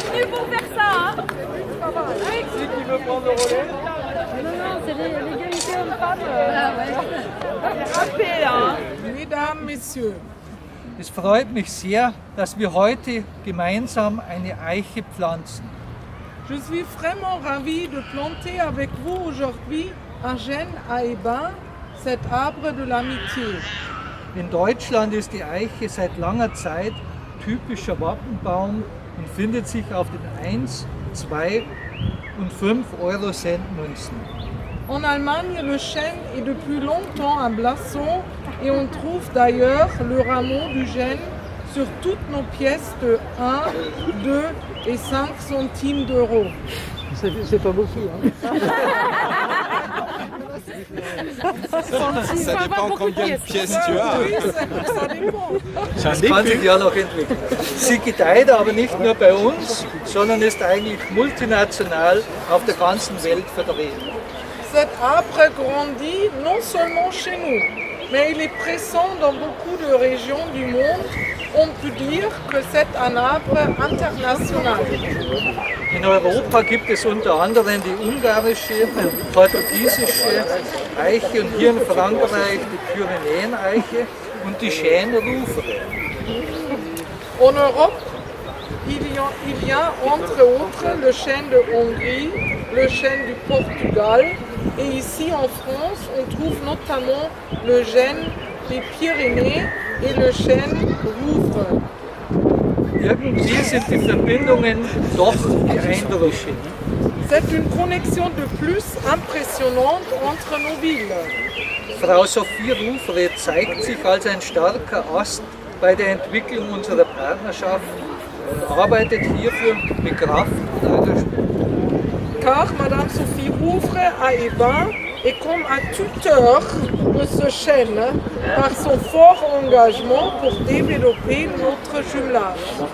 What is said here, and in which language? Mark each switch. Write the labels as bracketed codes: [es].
[fr] pour faire ça, hein. Qui veut prendre le relais? Non, c'est l'égalité homme-femme. Mesdames, Messieurs, [de] Es freut mich sehr, dass wir heute gemeinsam eine Eiche pflanzen. [fr] je suis vraiment ravie de planter avec vous aujourd'hui un chêne à ébin, cet arbre de l'amitié. [de] In Deutschland ist die Eiche seit langer Zeit typischer Wappenbaum und findet sich auf den 1, 2 und 5 Euro-Cent-Münzen. [fr] En Allemagne, le chêne est depuis longtemps un blason et on trouve d'ailleurs le rameau du chêne sur toutes nos pièces de 1, 2 et 5 centimes d'euros. C'est pas beaucoup. Hein. Ça dépend combien de pièces tu as. Oui, ça dépend. [de] Das kann sich ja noch entwickeln. Sie gedeiht aber nicht nur bei uns, sondern ist eigentlich multinational auf der ganzen Welt vertreten. [fr] Cet arbre grandit non seulement chez nous, mais il est présent dans beaucoup de régions du monde. On peut dire que c'est un arbre international. [de] In Europa gibt es unter anderem die ungarische, portugiesische Eiche und hier in Frankreich die Pyrenäen-Eiche und die Chêne-Rouvre. [fr] En Europe, il y a entre autres le chêne de Hongrie, le chêne du Portugal et ici en France on trouve notamment le chêne des Pyrénées et le chêne Rouvre. [de] Irgendwie sind die Verbindungen doch beeindruckend. [fr] C'est une connexion de plus impressionnante entre nos villes. [de] Frau Sophie Rouvre zeigt sich als ein starker Ast bei der Entwicklung unserer Partnerschaft und arbeitet hierfür mit Kraft und Engagement. [fr] Car Madame Sophie Rouvre à Ébin est comme un tuteur de ce chêne par son fort engagement pour développer notre jumelage.